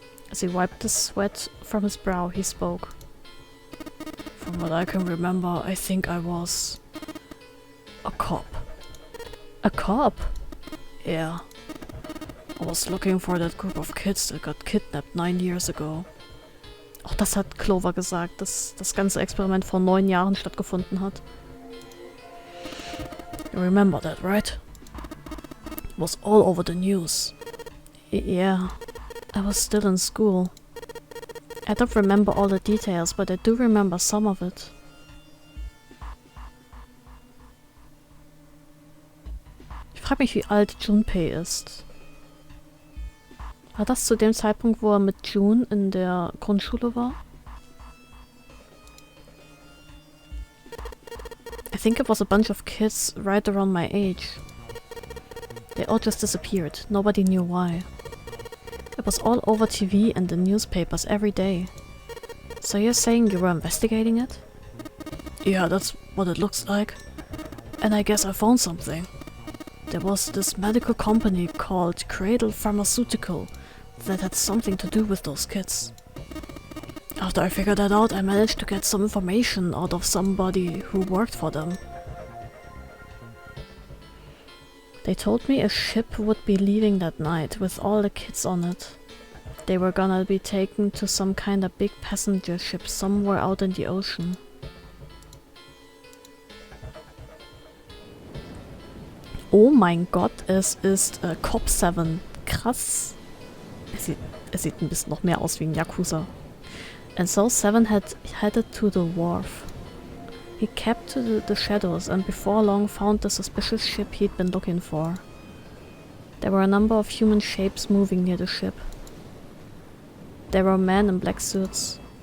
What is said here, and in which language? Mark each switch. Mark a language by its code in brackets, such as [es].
[en] As he wiped the sweat from his brow, he spoke. From what I can remember, I think I was a cop. A cop? Yeah. I was looking for that group of kids that got kidnapped 9 years ago. [de] Auch das hat Clover gesagt, dass das ganze Experiment vor 9 Jahren stattgefunden hat. [en] You remember that, right? It was all over the news. Yeah, I was still in school. I don't remember all the details, but I do remember some of it. [de] Ich frage mich, wie alt Junpei ist. War das zu dem Zeitpunkt, wo er mit June in der Grundschule war? [en] I think it was a bunch of kids right around my age. They all just disappeared. Nobody knew why. It was all over TV and the newspapers every day. So you're saying you were investigating it? Yeah, that's what it looks like. And I guess I found something. There was this medical company called Cradle Pharmaceutical that had something to do with those kids. After I figured that out, I managed to get some information out of somebody who worked for them. They told me a ship would be leaving that night with all the kids on it. They were gonna be taken to some kinda big passenger ship somewhere out in the ocean. [de] Oh mein Gott, es ist Cop 7. Krass. Er sieht ein bisschen noch mehr aus wie ein Yakuza. [en] And so Seven had headed to the wharf. He kept to the shadows and before long found the suspicious ship he'd been looking for. There were a number of human shapes moving near the ship. There were men in black suits.